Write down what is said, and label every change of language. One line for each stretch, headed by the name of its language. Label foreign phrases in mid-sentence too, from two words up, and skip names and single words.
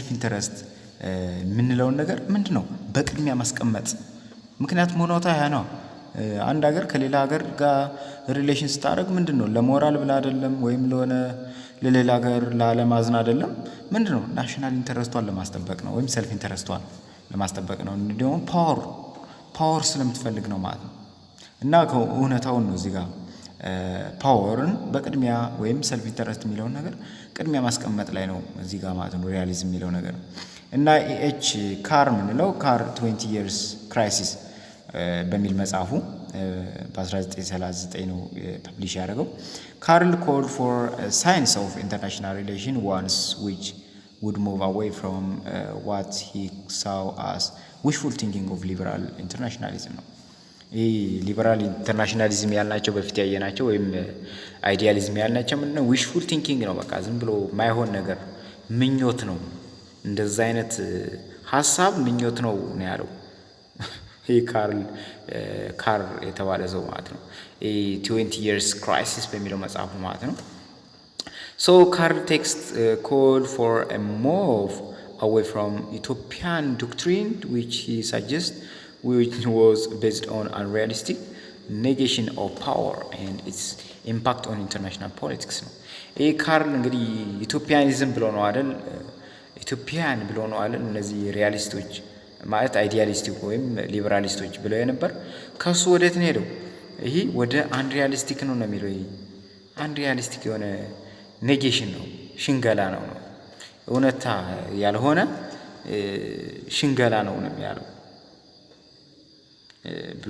Amharic: ኢንተረስት የምንለውን ነገር ምንድነው በቅድሚያ ማስቀመጥ። ምክንያቱም ሆኖታ ያ ነው። አንድ ሀገር ከሌላ ሀገር ጋር ሪሌሽን ስታደርግ ምንድነው ለሞራል ብላ አይደለም ወይም ለሌላ ሀገር ለዓለም አይደለም። ምንድነው ናሽናል ኢንተረስቷን ለማስጠበቅ ነው ወይም ሰልፍ ኢንተረስቷን ለማስጠበቅ ነው። እንዲሁም ፓወር ስለምትፈልግ ነው ማለት ነው። እና እውነታውን ነው እዚህ ጋር ፓወርን በቅድሚያ ወይም ሰልፍ ኢንተረስት የሚለውን ነገር ቅድሚያ ማስቀመጥ ላይ ነው እዚህ ጋር ማለት ነው ሪያሊዝም የሚለው ነገር። እና ካር ምንለው ካር 20 years crisis በሚል መጽሐፉ በ1939 ነው ፐብሊሽ ያደረገው።
English: ካርል called for a science of international relation once which would move away from what he saw as wishful thinking of liberal internationalism
Amharic: ነው።
English: liberal internationalism
Amharic: ያልናቸው በፊት ያየናቸው ወይም አይዲያሊዝም ያልናቸው ምንድነው
English: wishful thinking
Amharic: ነው። በቃ ዝም ብሎ ማይሆን ነገር ምኞት ነው። እንደዛ አይነት ሐሳብ ምኞት ነው ያለው ይሄ ካር የተባለ ሰው ማለት ነው።
English: 20 years crisis
Amharic: በሚለው መጽሐፉ ማለት ነው።
English: So Karl text called for a move away from Ethiopian doctrine which he suggests which was based on unrealistic negation of power and its impact on international politics
Amharic: ነው። ይሄ ካርል እንግዲህ ኢትዮጵያኒዝም ብሎ ነው አይደል? ኢትዮጵያን ብሎ ነው አይደል? እነዚህ ሪያሊስቶች ማለት አይዲያሊስቲክ ወይም ሊበራሊስቶች ብለው የነበር ከሱ ወዴት ነው ሄደው? ይሄ ወደ አንሪያሊስቲክ ነው የሚለው። ይሄ አንሪያሊስቲክ የሆነ ኔጌሽን ነው፣ ሽንገላ ነው። እውነታ ያልሆነ ሽንገላ ነው የሚያለው ብሎ